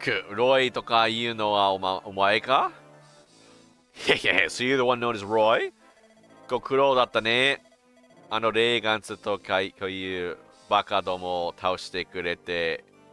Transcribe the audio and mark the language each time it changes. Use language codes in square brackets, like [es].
[ja] Roy とかいうのはお前か? [en] Yeah, so you're the one known as Roy? [ja] ご苦労だったね。あのレーガンツとかいうバカどもを倒してくれて。